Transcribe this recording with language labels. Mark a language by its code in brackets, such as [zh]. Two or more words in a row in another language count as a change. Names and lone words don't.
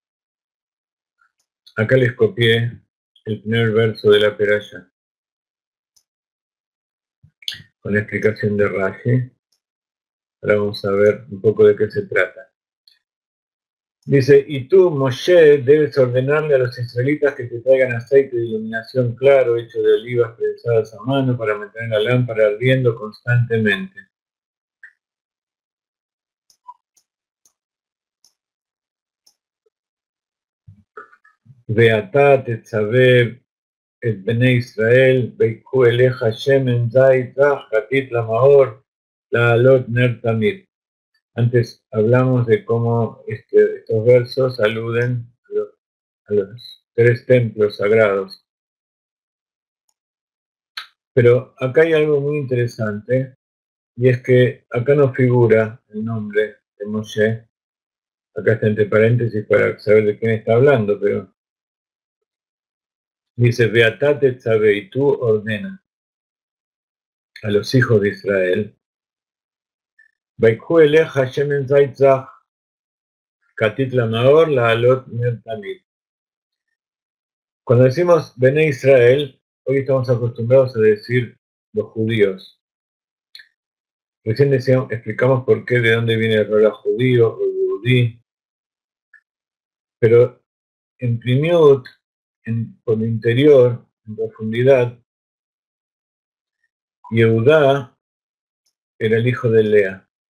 [es] Acá les copié el primer verso de la perashá, con la explicación de Rashi. Ahora vamos a ver un poco de qué se trata. Dice, y tú, Moshe, debes ordenarle a los israelitas que te traigan aceite de iluminación claro, hecho de olivas prensadas a mano, para mantener la lámpara ardiendo constantemente. [he] ואתה תצוה את בני ישראל ויקחו אליך שמן זית זך כתית למאור להעלות נר תמיד. [es] Antes hablamos de cómo estos versos aluden a los 3 templos sagrados. Pero acá hay algo muy interesante, y es que acá no figura el nombre de Moshe. Acá está entre paréntesis para saber de quién está hablando, pero dice, [he] ואתה תצוה, [es] y tú ordena a los hijos de Israel, [he] ויקחו אליך שמן זית זך כתית למאור להעלות נר תמיד. [es] Cuando decimos [he] בני ישראל, [es] hoy estamos acostumbrados a decir los judíos. Recién explicamos por qué, de dónde viene el rol judío o yudí, pero en Primiut, por el interior, en profundidad, Yehudá era el hijo de Lea.